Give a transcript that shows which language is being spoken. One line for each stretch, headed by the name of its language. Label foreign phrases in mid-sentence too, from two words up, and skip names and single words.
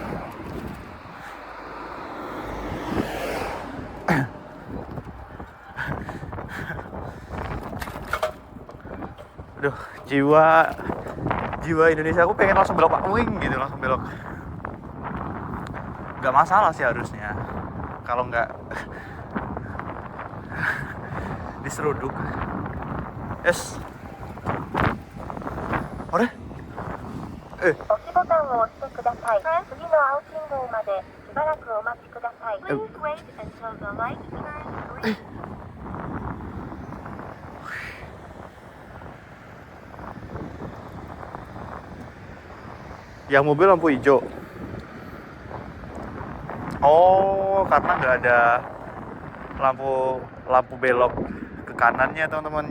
Indonesian: Aduh, jiwa Indonesia aku pengen langsung belok wing gitu, langsung belok. Gak masalah sih harusnya. Kalau nggak diseruduk.
English: Yes. Ore?
Japanese: Oki botanを押してください。次の青信号までしばらくお待ちください。
English: Please wait until the light turns green.
Indonesian: Yang mobil lampu hijau. Oh, karena nggak ada lampu belok ke kanannya teman-teman.